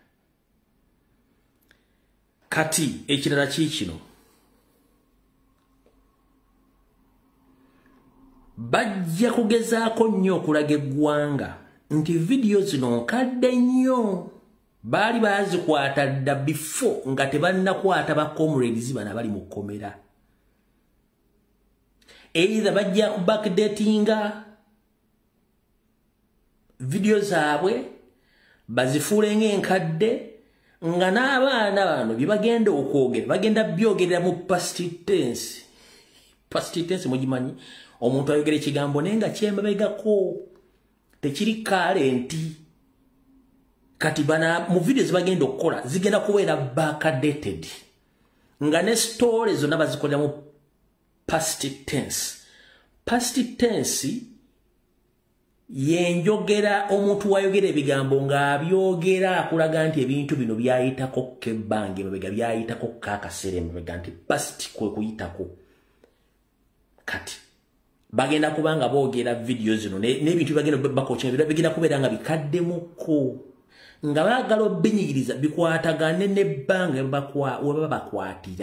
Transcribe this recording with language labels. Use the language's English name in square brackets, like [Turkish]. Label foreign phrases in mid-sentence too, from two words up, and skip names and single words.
[Ganda] Kati ekirala kiikino bajja kugezaako nnyo okulaga eggwanga nti vidiyo zino nkadde nnyo baali baazikwata dda before nga tebannakwata ba comrades bana bali mu kkomera. Either bajja ku backdatinga vidiyo zaabwe bazifuule ng'enkadde nga n'abaana bano bye bagenda okwogera bagenda byogerera mu [English] past tense. Past tense [Ganda] mugimanyi, omuntu ayogera ekigambo naye nga kyemabegako tekiri kalenti. Kati bana mu video zibagenda okukola zigenda kubeera backdated nga ne stories zonna bazikolera mu [English] past tense. Past tense [Ganda] yenjogera omuntu wayogera ebigambo nga abyogera akulaga nti ebintu bino byayitako kebbange mabega byayitako kakasere mabega nti past kwe kuyitako. Kati bagenda kubanga boogera video zino n'ebintu bagenda bakochera bigenda kubeera nga bikaddemuko nga baagala obbinyigiriza bikwatagane n'ebbanga we bakwatira.